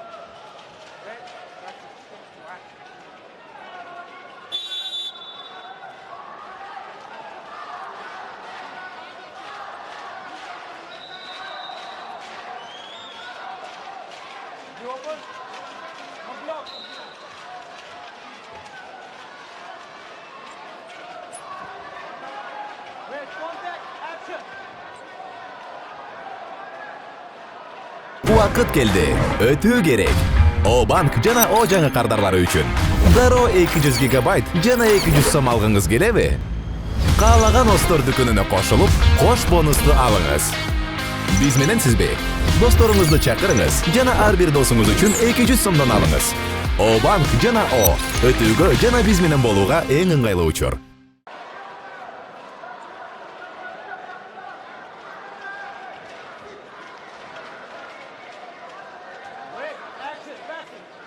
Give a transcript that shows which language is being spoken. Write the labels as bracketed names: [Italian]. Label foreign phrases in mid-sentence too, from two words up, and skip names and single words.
[English] Wait, that's action. You open? No block. Wait, contact, action. [Kyrgyz] Убакыт келди. Өтүү керек. O-Bank жана O жаңы кардарлары үчүн. Дароо 200 гигабайт жана 200 сом алгыңыз келеби? Каалаган Остор дүкөнүнө кошулуп, кош бонусту алыңыз. Биз менен сизби? Досторуңузду чакырыңыз жана ар бир досуңуз үчүн 200 сомдон алыңыз. O-Bank жана O өтүүгө жана биз менен болууга эң ыңгайлуу учур. [English] Wait, action, passing.